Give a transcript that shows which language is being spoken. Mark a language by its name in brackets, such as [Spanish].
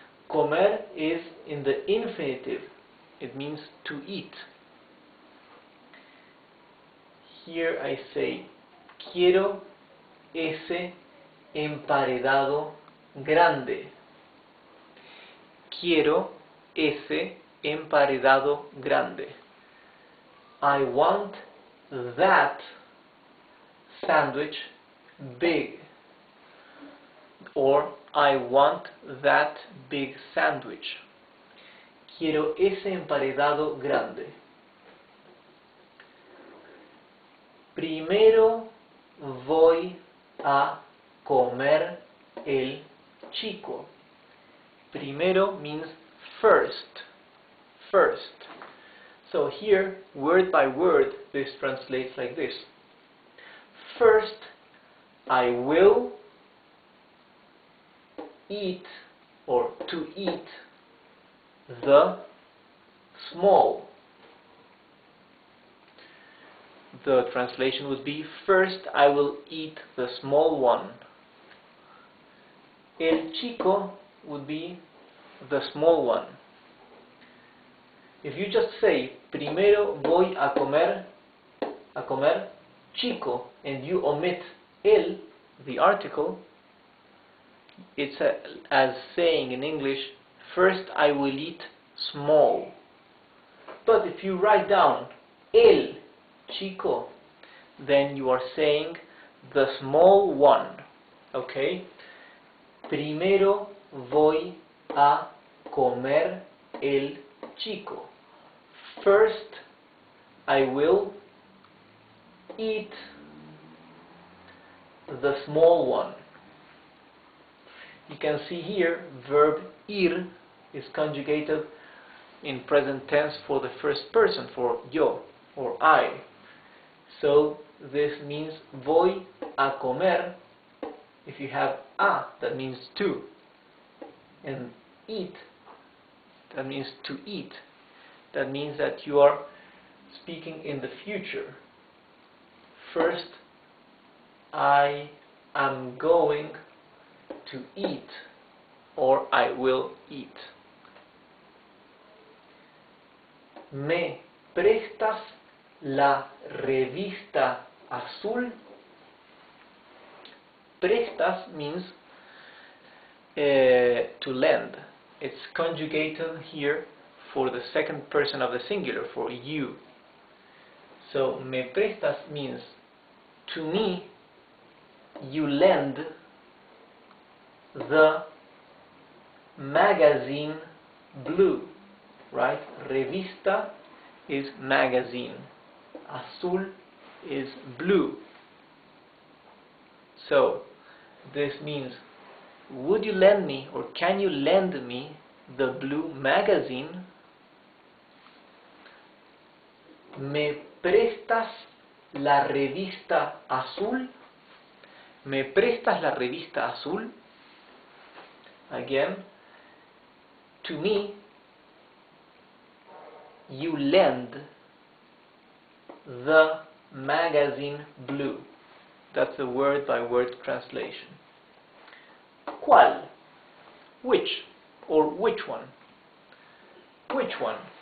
[English] Comer is in the infinitive. It means to eat. Here I say, [Spanish] quiero ese emparedado grande. Quiero ese emparedado grande. [English] I want that sandwich big. Or I want that big sandwich. [Spanish] Quiero ese emparedado grande. Primero voy a comer el chico. [English] Primero means first. First. So here, word by word, this translates like this. First, I will eat, or to eat, the small. The translation would be, first I will eat the small one. El chico would be the small one. If you just say, [Spanish] primero voy a comer chico, [English] and you omit el, the article, it's as saying in English, first I will eat small. But if you write down el chico, then you are saying the small one. Okay? [Spanish] Primero voy a comer el chico. [English] First, I will eat the small one. You can see here, verb ir is conjugated in present tense for the first person, for yo, or I. So this means [Spanish] voy a comer. [English] If you have a, that means to. And eat, that means to eat. That means that you are speaking in the future. First, I am going to eat, or I will eat. [Spanish] ¿Me prestas la revista azul? [English] Prestas means to lend. It's conjugated here for the second person of the singular, for you. So, [Spanish] me prestas [English] means to me you lend the magazine blue, right? Revista is magazine. Azul is blue. So, this means, would you lend me, or can you lend me the blue magazine? [Spanish] ¿Me prestas la revista azul? ¿Me prestas la revista azul? [English] Again, to me, you lend the magazine blue. That's the word-by-word translation. ¿Cuál? Which, or which one? Which one?